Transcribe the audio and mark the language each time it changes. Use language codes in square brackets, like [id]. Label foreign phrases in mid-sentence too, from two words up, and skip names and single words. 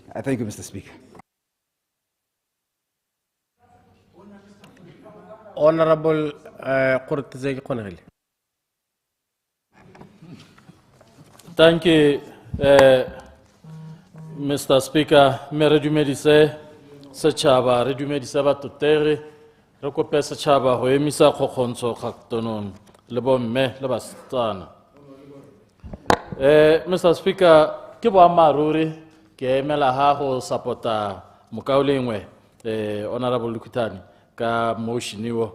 [en] I thank you, Mr. Speaker. Honorable 𝗠𝗘𝗧𝗦𝗦𝗜𝗢. Thank you, Mr. Speaker. [tn] Me redumedise setšhaba, redumedise batotegi, re kope setšhaba go emisa kgokgontsho kgaktonong le bomme le basetsana. [en] Mr. [tn] Speaker, ke boammaaruri ke emela ha go support-a mokaolengwe Honorable Lukutani ka motion eo.